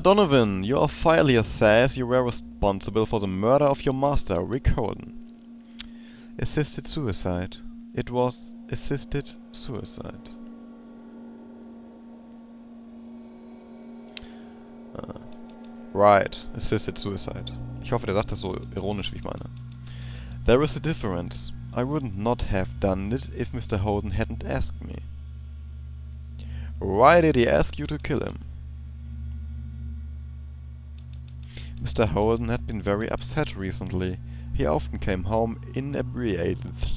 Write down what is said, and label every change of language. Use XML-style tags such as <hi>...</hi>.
<en>Donovan, your file here says you were responsible for the murder of your master, Rick Holden. Assisted suicide. It was assisted suicide. Right, assisted suicide.</en> <de>Ich hoffe, der sagt das so ironisch, wie ich meine.</de> <en>There is a difference. I would not have done it if Mr. Holden hadn't asked me. Why did he ask you to kill him? Mr. Holden had been very upset recently. He often came home inebriated.</en>